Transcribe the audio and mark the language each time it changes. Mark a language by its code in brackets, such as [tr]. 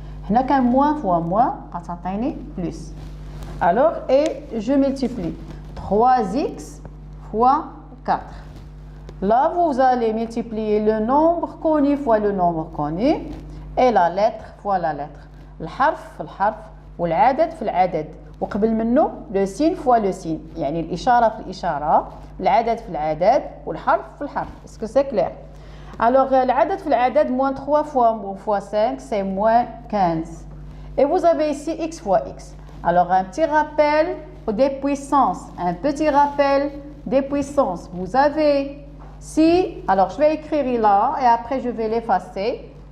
[ar] هنا كان [fr] moins fois moins, [ar] تعطيني [fr] plus. Alors, et je multiplie. 3x fois 4. Là, vous allez multiplier le nombre connu fois le nombre connu. Et la lettre fois la lettre. [ar] الحرف في الحرف والعدد في العدد. وقبل منه [fr] le signe fois le signe. [ar] يعني الإشارة في الإشارة, العدد في العدد والحرف في الحرف. [fr] Est-ce que c'est clair? Alors, [ar] العدد في العدد, [fr] moins 3 fois 5, c'est moins 15. Et vous avez ici x fois x. Alors, un petit rappel des puissances. Un petit rappel des puissances. Vous avez, si, alors je vais écrire là et après je vais l'effacer.